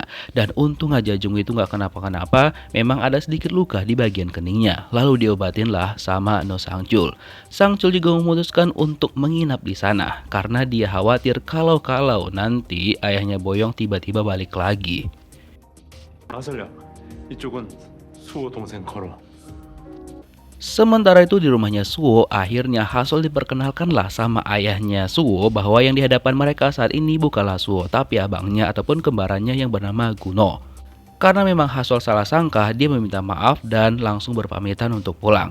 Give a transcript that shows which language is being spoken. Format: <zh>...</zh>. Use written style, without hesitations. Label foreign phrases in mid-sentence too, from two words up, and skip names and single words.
<id>Dan untung aja Jungwoo itu nggak kenapa-kenapa, memang ada sedikit luka di bagian keningnya. Lalu diobatin lah sama No Sangchul. Sangchul juga memutuskan untuk menginap di sana karena dia khawatir kalau nanti ayahnya Boyoung tiba-tiba balik lagi.</id> <ko>아설야, 이쪽은 수호 동생 걸어.</ko> <id>Sementara itu di rumahnya Suho, akhirnya Hasol diperkenalkanlah sama ayahnya Suho bahwa yang di hadapan mereka saat ini bukanlah Suho, tapi abangnya ataupun kembarannya yang bernama Guno. Karena memang Hasol salah sangka, dia meminta maaf dan langsung berpamitan untuk pulang.</id>